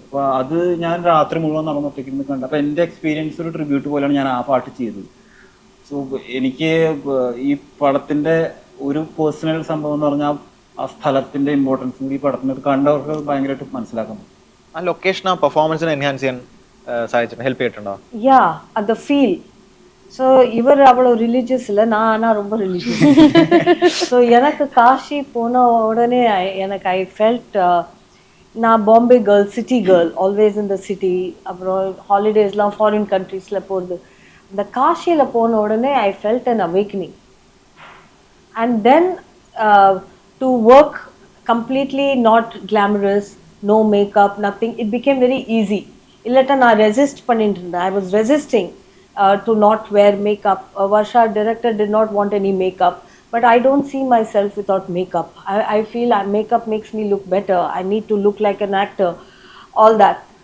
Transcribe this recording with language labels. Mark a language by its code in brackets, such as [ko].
[ml] അപ്പോൾ അത് ഞാൻ രാത്രി മുഴുവൻ നടന്നൊറ്റയ്ക്ക് കണ്ടു. അപ്പോൾ എൻ്റെ എക്സ്പീരിയൻസ് ഒരു ട്രിബ്യൂട്ട് പോലെയാണ് ഞാൻ ആ പാട്ട് ചെയ്തത്. സോ എനിക്ക് ഈ പടത്തിൻ്റെ ഒരു പേഴ്സണൽ സംഭവം എന്ന് പറഞ്ഞാൽ ആ സ്ഥലത്തിൻ്റെ ഇമ്പോർട്ടൻസ് കൂടി ഈ പടത്തിനകത്ത് കണ്ടവർക്ക് ഭയങ്കരമായിട്ട് മനസ്സിലാക്കാൻ പറ്റും. ആ ലൊക്കേഷൻ ആ പെർഫോമൻസിനെ എൻഹാൻസ് ചെയ്യാൻ സഹായിച്ചിട്ടുണ്ട്, ഹെൽപ്പ് ചെയ്തിട്ടുണ്ടോ? യാ അത് ഫീൽ. [ta] ஸோ இவர் அவ்வளோ ரிலீஜியஸ் இல்லை, நான் ஆனால் ரொம்ப ரிலீஜியஸ். ஸோ எனக்கு காஷி போன உடனே எனக்கு [en] I felt, [ta] நான் Bombay girl, city girl, always இந்த சிட்டி. அப்புறம் ஹாலிடேஸ்லாம் ஃபாரின் கண்ட்ரீஸில் போகிறது. இந்த காஷியில் போன உடனே [en] I felt an awakening. And then to work completely not glamorous, no makeup, nothing. It became very easy. [ta] Illata na resist பண்ணிட்டு இருந்தேன். [en] I was resisting to not wear makeup. Varsha director did not want any makeup, but I don't see myself without makeup. I feel makeup makes me look better. I need to look like an actor, all that.